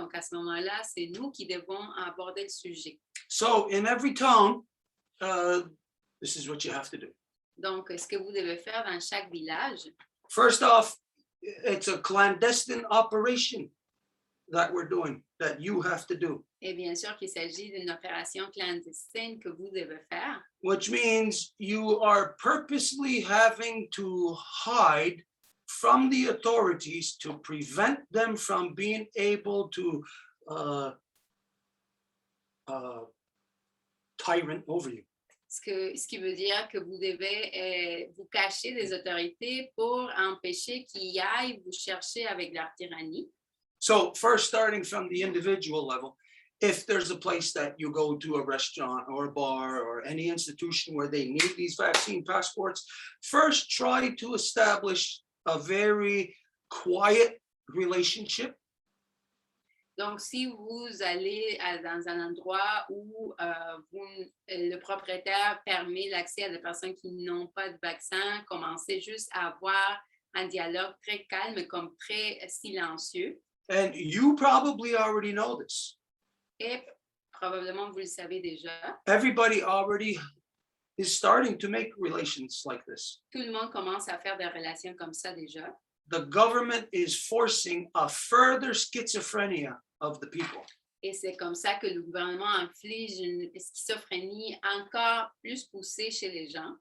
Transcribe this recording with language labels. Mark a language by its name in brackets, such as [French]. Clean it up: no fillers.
[French] Donc, à ce moment-là, c'est nous qui devons aborder le sujet. [English] So, in every town, this is what you have to do. [French] Donc, ce que vous devez faire dans chaque village, [English] first off, it's a clandestine operation that we're doing, that you have to do. [French] Et bien sûr qu'il s'agit d'une opération clandestine que vous devez faire. [English] Which means you are purposely having to hide from the authorities to prevent them from being able to tyrant over you. [French] Ce qui veut dire que vous devez vous cacher des autorités pour empêcher qu'ils aillent vous chercher avec leur tyrannie. [English] So first, starting from the individual level, if there's a place that you go to, a restaurant or a bar or any institution where they need these vaccine passports, first try to establish a very quiet relationship. [French] Donc, si vous allez dans un endroit où le propriétaire permet l'accès à des personnes qui n'ont pas de vaccin, commencez juste à avoir un dialogue très calme, comme très silencieux. [English] And you probably already know this. [French] Et probablement, vous le savez déjà. [English] Everybody already is starting to make relations like this. [French] Tout le monde commence à faire des relations comme ça déjà. [English] The government is forcing a further schizophrenia of the people. [French] Et c'est comme ça que le gouvernement inflige une schizophrénie encore plus poussée chez les gens.